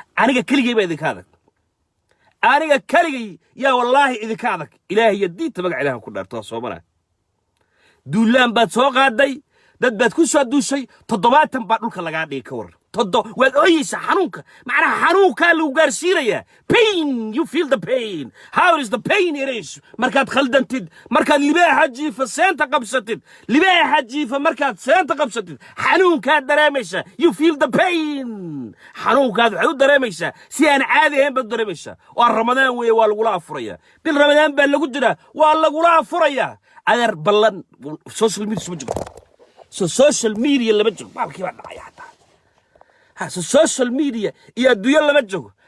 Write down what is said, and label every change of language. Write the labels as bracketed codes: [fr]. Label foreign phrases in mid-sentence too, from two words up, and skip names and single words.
[so] Aniga keligay baa idinka adag. Aniga keligay yaa wallaahi idinka adag. Ilaahay iyo diinta magaca Ilaahay ku dhaarto, soo maraa. Duulaan baad soo qaaday, dad baad ku soo duushay, toddobaatan baa dhulka lagaa dhigay ka waran. Toddo-, waad ooyeysaa xanuunka. Macnaha xanuunkaa lagu gaarsiinayaa. [en] Pain, you feel the pain. How is the pain it is? [so] Markaad khaldantid, markaad libaaxa jiifa seenta qabsatid, libaaxa jiifa markaad seenta qabsatid, xanuunkaad dareemaysaa. [en] You feel the pain. [so] Xanuunkaad waxaad u dareemaysaa si aan caadi ahayn baad u dareemaysaa. Waa Ramadaan weeye, waa lagula afurayaa. Bil Ramadaan baa lagu jiraa, waa lagula afurayaa. Adeer ballan, [en] social media [so] suma joogo. So [en] social media [so] lama joogo. Baalkii baa dhacay xataa. Ha, so [en] social media [so] iyo adduunyo lama joogo.